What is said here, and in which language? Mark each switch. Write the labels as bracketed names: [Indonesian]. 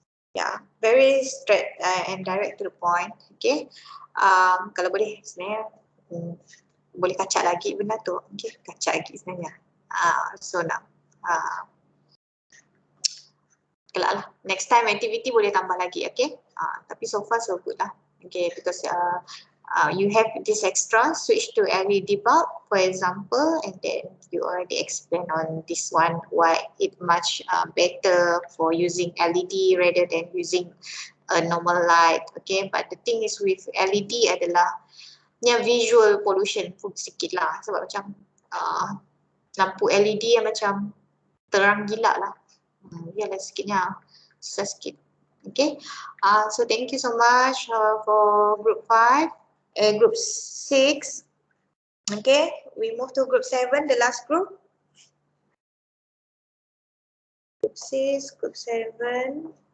[English] Yeah, very straight and direct to the point. Okay. [Malay] Kalau boleh sebenarnya boleh kacak lagi benda tu. Okay, kacak lagi sebenarnya. [English] So now, [Malay] kelak lah. [English] Next time activity [Malay] boleh tambah lagi. [English] Okay. [Malay] Tapi [English] so far so good lah. Okay, because you have this extra switch to LED bulb, for example, and then you already explained on this one why it much better for using LED rather than using a normal light. Okay, but the thing is with LED [Malay] adalah visual pollution pun sikit lah, sebab macam lampu LED yang macam terang gila lah. Yalah sikitnya, susah sikit. [English] Okay, so thank you so much for group 5. Group 6. Okay, we move to group 7, the last group. Group 6, group 7.